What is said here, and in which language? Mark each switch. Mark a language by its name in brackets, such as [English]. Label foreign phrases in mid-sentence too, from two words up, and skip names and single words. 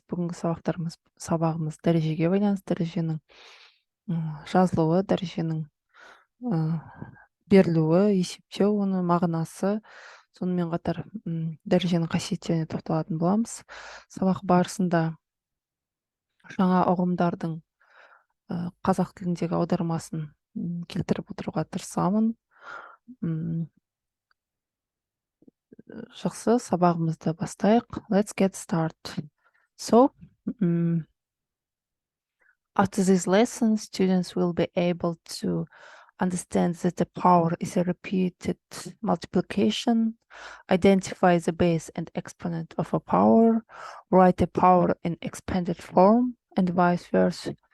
[Kazakh] Бүгінгі сабағымыз дәрежеге байланысты, дәреженің жазылуы, дәреженің берілуі, есептеу, оның мағынасы, сонымен қатар дәреженің қасиеттеріне тоқталатын боламыз. Сабақ барысында жаңа ұғымдардың қазақ тіліндегі аудармасын келтіріп отыруға тырысамын. Жақсы, сабағымызды бастайық. [English] Let's get started. So, after this lesson, students will be able to understand that the power is a repeated multiplication, identify the base and exponent of a power, write a power in expanded form, and vice versa.